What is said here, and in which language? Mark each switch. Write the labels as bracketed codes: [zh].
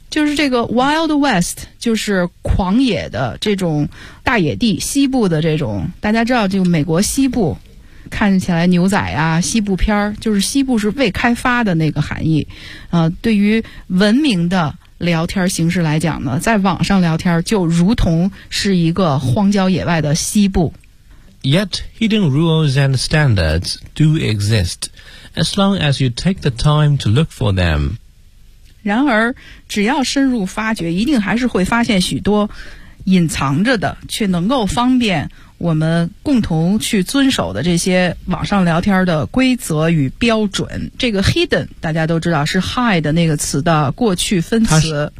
[zh] 就是这个 Wild West， 就是狂野的这种大野地，西部的这种，大家知道就美国西部看起来牛仔啊，西部片，就是西部是未开发的那个含义。对于文明的聊天形式来讲呢，在网上聊天就如同是一个荒郊野外的西部。 [en] Yet hidden rules and standards do exist as long as you take the time to look for them. [zh] 然而只要深入发掘，一定还是会发现许多隐藏着的却能够方便我们共同去遵守的这些网上聊天的规则与标准。这个 hidden 大家都知道是 hide 那个词的过去分词，